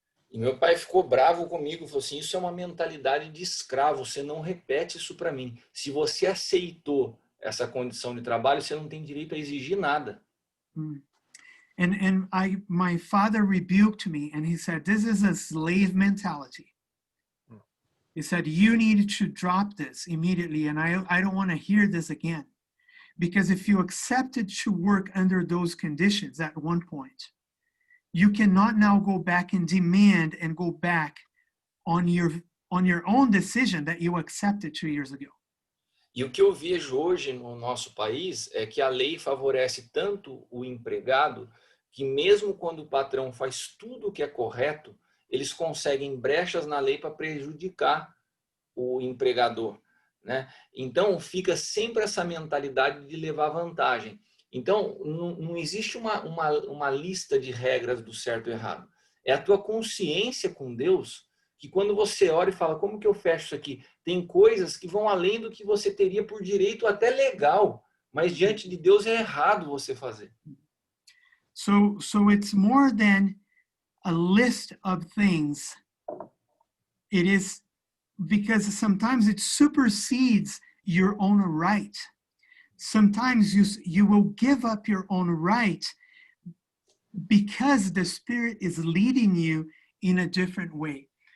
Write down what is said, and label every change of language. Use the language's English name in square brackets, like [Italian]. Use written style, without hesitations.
[Portuguese] E meu pai ficou bravo comigo, falou assim, isso é uma mentalidade de escravo, você não repete isso para mim. Se você aceitou essa condição de trabalho, você não tem direito a exigir nada. [English] And my father rebuked me, and he said, this is a slave mentality. He said, you need to drop this immediately, and I don't want to hear this again. Because if you accepted to work under those conditions at one point, you cannot now go back and demand and go back on your own decision that you accepted 2 years ago. [Portuguese] E o que eu vejo hoje no nosso país é que a lei favorece tanto o empregado que mesmo quando o patrão faz tudo o que é correto, eles conseguem brechas na lei para prejudicar o empregador, né? Então fica sempre essa mentalidade de levar vantagem. Então não existe uma lista de regras do certo e errado. É a tua consciência com Deus que quando você ora e fala, como que eu fecho isso aqui? Tem coisas que vão além do que você teria por direito até legal, mas diante de Deus é errado você fazer. [English] So it's more than a list of things. It is because sometimes it supersedes your own right. Sometimes you will give up your own right because the Spirit is leading you in a different way.